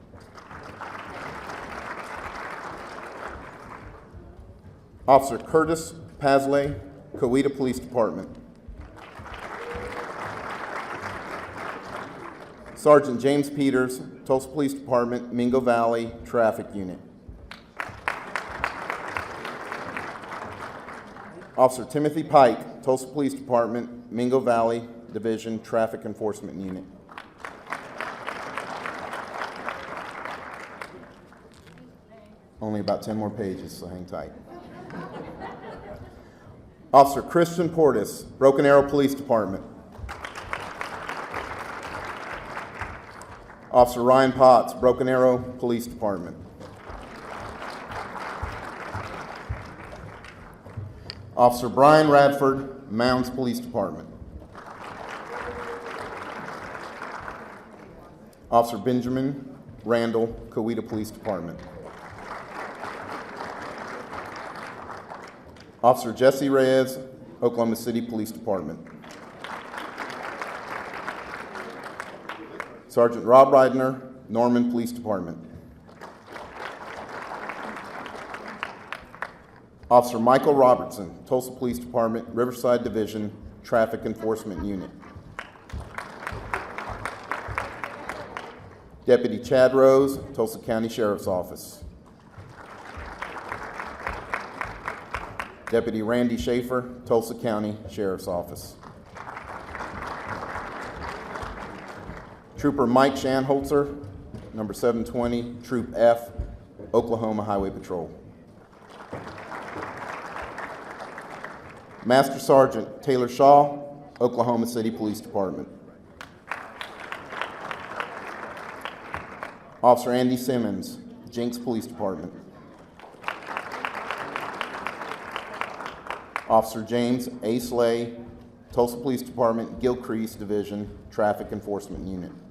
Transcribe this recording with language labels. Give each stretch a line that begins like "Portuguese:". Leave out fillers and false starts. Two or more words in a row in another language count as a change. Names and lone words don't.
English: Officer Curtis Pasley, Coweta Police Department. Sergeant James Peters, Tulsa Police Department, Mingo Valley Traffic Unit. Officer Timothy Pike, Tulsa Police Department, Mingo Valley Division Traffic Enforcement Unit. Only about 10 more pages, so hang tight. Officer Christian Portis, Broken Arrow Police Department. Officer Ryan Potts, Broken Arrow Police Department. Officer Brian Radford, Mounds Police Department. Officer Benjamin Randall, Coweta Police Department. Officer Jesse Reyes, Oklahoma City Police Department. Sergeant Rob Reidner, Norman Police Department. Officer Michael Robertson, Tulsa Police Department, Riverside Division, Traffic Enforcement Unit. Deputy Chad Rose, Tulsa County Sheriff's Office. Deputy Randy Schaefer, Tulsa County Sheriff's Office. Trooper Mike Shanholzer, number 720, Troop F, Oklahoma Highway Patrol. Master Sergeant Taylor Shaw, Oklahoma City Police Department. Officer Andy Simmons, Jenks Police Department. Officer James A. Slay, Tulsa Police Department, Gilcrease Division, Traffic Enforcement Unit.